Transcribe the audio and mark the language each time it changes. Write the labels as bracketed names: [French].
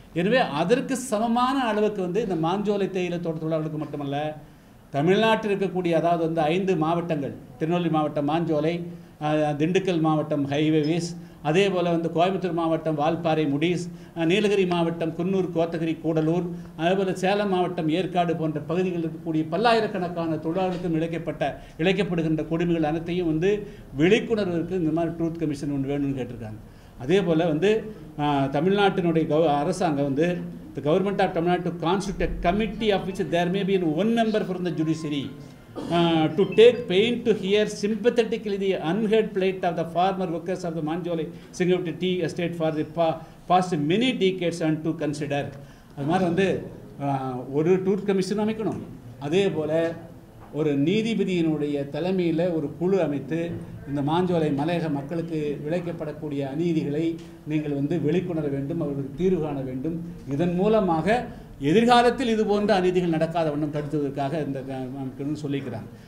[Tamil] எனவே அதற்கு சமமான அளவுக்கு இந்த மாஞ்சோலை தேயிலை தோட்ட தொழிலாளர்களுக்கு மட்டுமல்ல, தமிழ்நாட்டில் இருக்கக்கூடிய அதாவது 5 மாவட்டங்கள், திருநெல்வேலி மாவட்டம் மாஞ்சோலை, திண்டுக்கல் மாவட்டம் ஹைவேஸ், அதே போல் கோயம்புத்தூர் மாவட்டம் வால்பாறை முடிஸ், நீலகிரி மாவட்டம் குன்னூர், கோத்தகிரி, கூடலூர், அதேபோல் சேலம் மாவட்டம் ஏற்காடு போன்ற பகுதிகளில் இருக்கக்கூடிய பல்லாயிரக்கணக்கான தொழிலாளர்களுக்கும் இழைக்கப்படுகின்ற கொடுமைகள் அனைத்தையும் விழிப்புணர்வுக்கு இந்த மாதிரி ட்ரூத் கமிஷன் ஒன்று வேணும்னு கேட்டிருக்காங்க. அதே போல் தமிழ்நாட்டினுடைய அரசாங்கம் [English] the government of Tamil Nadu to constitute a committee of which there may be one member from the judiciary to take pain to hear sympathetically the unheard plight of the farmer workers of the Manjole Singapore tea estate for the past many decades and to consider. [Tamil] அது மாதிரி ஒரு truth commission அமைக்கணும். அதே போல் ஒரு நீதிபதியினுடைய தலைமையில் ஒரு குழு அமைத்து இந்த மாஞ்சோலை மலையக மக்களுக்கு இழைக்கப்படக்கூடிய அநீதிகளை நீங்கள் வெளிக்கொணர வேண்டும், அவர்களுக்கு தீர்வு காண வேண்டும். இதன் மூலமாக எதிர்காலத்தில் இது போன்ற அநீதிகள் நடக்காத வண்ணம் தடுத்துவதற்காக இந்த சொல்லிக்கிறாங்க.